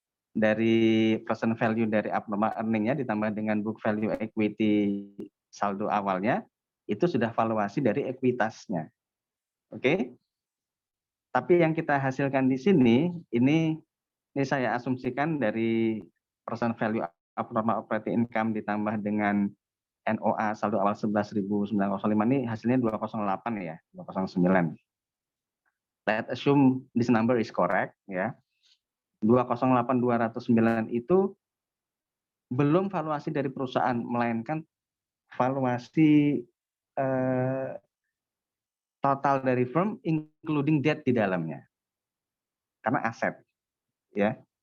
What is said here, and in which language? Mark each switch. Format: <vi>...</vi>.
<id>Dari present value dari abnormal earningnya ditambah dengan book value equity saldo awalnya, itu sudah valuasi dari ekuitasnya. Oke? Tapi yang kita hasilkan di sini, ini saya asumsikan dari present value abnormal operating income ditambah dengan NOA saldo awal 11.905 ini hasilnya 208 ya, 209.</id> <en>Let's assume this number is correct ya.</en> <id>208.209 itu belum valuasi dari perusahaan, melainkan valuasi total dari firm</id> <en>including debt</en> <id>di dalamnya. Karena aset ya.</id>